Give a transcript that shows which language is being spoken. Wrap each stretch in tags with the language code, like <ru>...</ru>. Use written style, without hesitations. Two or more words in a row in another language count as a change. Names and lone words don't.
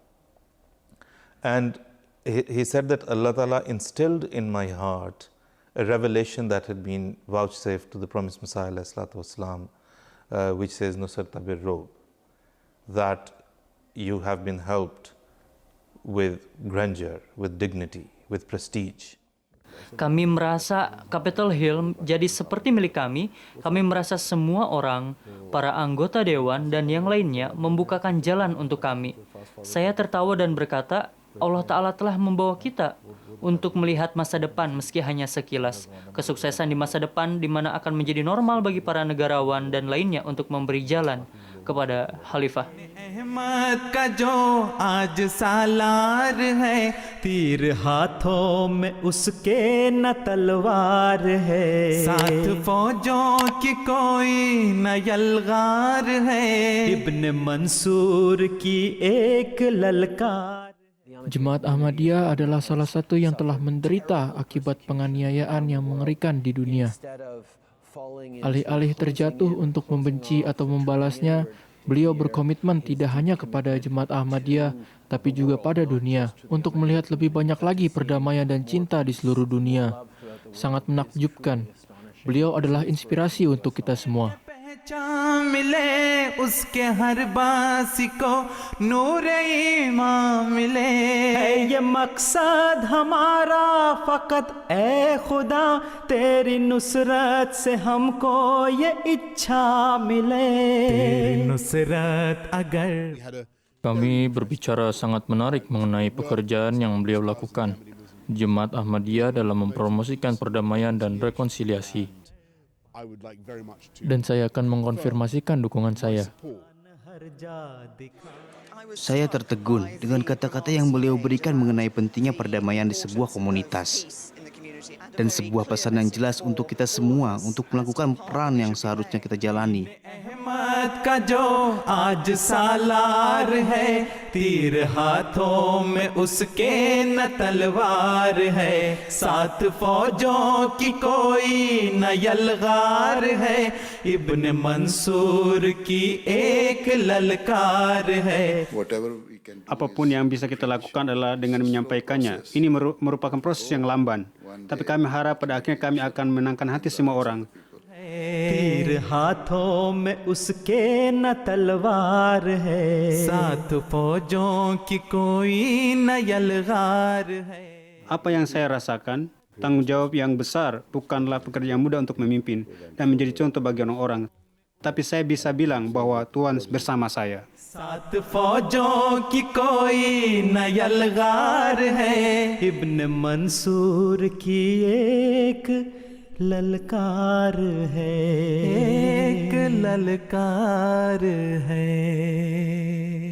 <en>And he said that</en> <ar>الله تعالى</ar> <en>instilled in my heart a revelation that had been vouchsafed to the promised Messiah والسلام, which says,</en> <ar>نصرت بالرعب,</ar> <en>that you have been helped with grandeur, with dignity, with prestige.</en> <id>Kami merasa Capitol Hill jadi seperti milik kami. Kami merasa semua orang, para anggota dewan dan yang lainnya membukakan jalan untuk kami. Saya tertawa dan berkata,</id> <ar>الله تعالى</ar> <id>telah membawa kita untuk melihat masa depan meski hanya sekilas. Kesuksesan di masa depan di mana akan menjadi normal bagi para negarawan dan lainnya untuk memberi jalan kepada Khalifah.</id> <ur>احمد کا جو آج سالار ہے تیر ہاتھوں میں اس کے نہ تلوار ہے ساتھ فوجوں کی کوئی نہ یلغار ہے ابن منصور کی ایک للکار.</ur> <id>Jemaat Ahmadiyah adalah salah satu yang telah menderita akibat penganiayaan yang mengerikan di dunia. Alih-alih terjatuh untuk membenci atau membalasnya, beliau berkomitmen tidak hanya kepada Jemaat Ahmadiyah, tapi juga pada dunia, untuk melihat lebih banyak lagi perdamaian dan cinta di seluruh dunia. Sangat menakjubkan. Beliau adalah inspirasi untuk kita semua.</id> <ur>ملے اس کے ہر باسی کو نور ایمان ملے ہے یہ مقصد ہمارا فقط اے خدا تیری نصرت سے ہم کو یہ اچھا ملے تیری نصرت اگر.</ur> <id>Kami berbicara sangat menarik mengenai pekerjaan yang beliau lakukan. Jemaat Ahmadiyah dalam mempromosikan perdamaian dan rekonsiliasi. Dan saya akan mengkonfirmasikan dukungan saya. Saya tertegun dengan kata-kata yang beliau berikan mengenai pentingnya perdamaian di sebuah komunitas. Dan sebuah pesan yang jelas untuk kita semua untuk melakukan peran yang seharusnya kita jalani.</id> <ur>احمد کا جو آج سالار ہے تیر ہاتھوں میں اس کے نہ تلوار ہے ساتھ فوجوں کی کوئی نہ یلغار ہے ابن منصور کی ایک للکار ہے.</ur> <id>Apapun yang bisa kita lakukan adalah dengan menyampaikannya. Ini merupakan proses yang lamban. Tapi kami harap pada akhirnya kami akan menangkan hati semua orang.</id> <ur>تیر ہاتھوں میں اس کے نہ تلوار ہے ساتھ فوجوں کی کوئی نہ یلغار ہے.</ur> <id>Apa yang saya rasakan, tanggung jawab yang besar bukanlah pekerjaan mudah untuk memimpin dan menjadi contoh bagi orang-orang. Tapi saya bisa bilang bahwa Tuhan bersama saya.</id> <ur>ساتھ فوجوں کی کوئی نہ یلغار ہے ابن منصور کی ایک للکار ہے ایک للکار ہے.</ur>